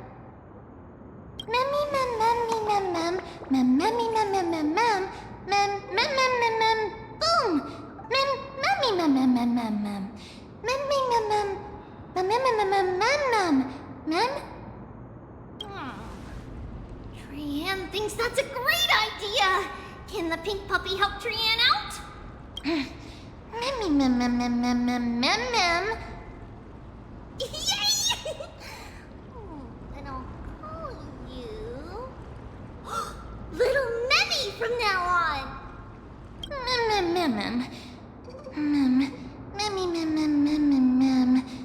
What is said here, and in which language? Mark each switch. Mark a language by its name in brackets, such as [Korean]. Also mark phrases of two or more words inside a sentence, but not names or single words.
[English] Memmy mem memmy mem mem. Memmy mem mem mem mem. Mem. Boom. Memmy mem mem mem mem mem. Memmy mem mem. Mem. Trian thinks that's a great idea. Can the pink puppy help Trian out? Memmy mem mem mem mem mem mem. Yay! And I'll call you Little Memmy from now on. Mem. Memmy mem mem mem mem mem.